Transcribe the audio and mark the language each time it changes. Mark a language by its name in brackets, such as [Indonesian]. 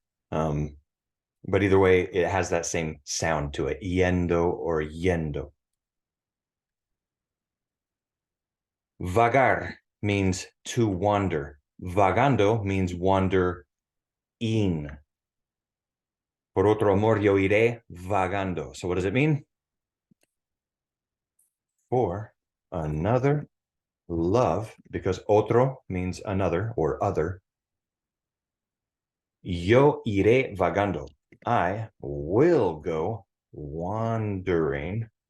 [English] But either way, it has that same sound to it, yendo or yendo. Vagar means to wander. Vagando means wander in. [Spanish] Por otro amor yo iré vagando. [English] So what does it mean? For another love, because otro means another or other. [Spanish] Yo iré vagando. [English] I will go wandering.